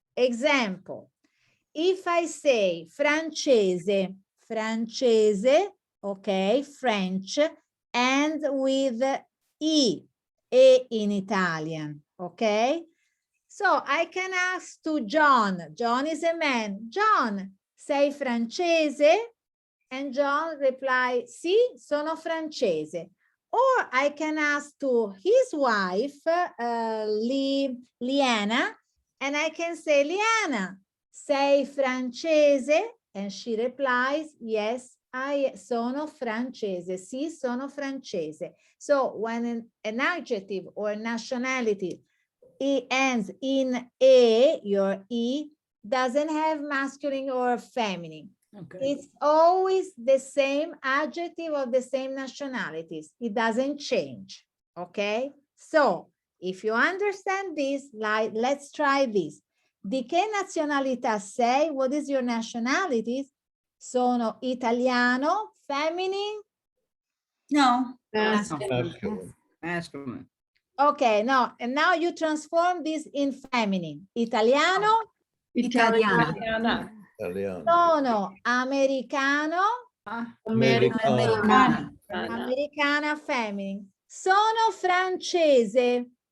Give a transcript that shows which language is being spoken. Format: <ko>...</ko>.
<en>Example, if I say francese, okay, French, and with E in Italian, okay? So I can ask to John, John is a man, John, sei francese? And John reply, sì, sono francese. Or I can ask to his wife, Liana, and I can say, Liana, sei francese? And she replies, yes, sono francese.</en> <it>Sì, sono francese.</it> <en>So when an adjective or nationality it ends in A, your E, doesn't have masculine or feminine. Okay. It's always the same adjective of the same nationalities. It doesn't change, okay? So, if you understand this, like, let's try this.</en> <it>Di che nazionalità sei? What is your nationality? Sono italiano, feminine?</it> <en>No. Masculine. Masculine. Okay, no, and now you transform this in feminine.</en> <it>Italiano? Italiana. Italiana. Italiano. Sono americano? Americano. Americana feminine. Sono francese.</it>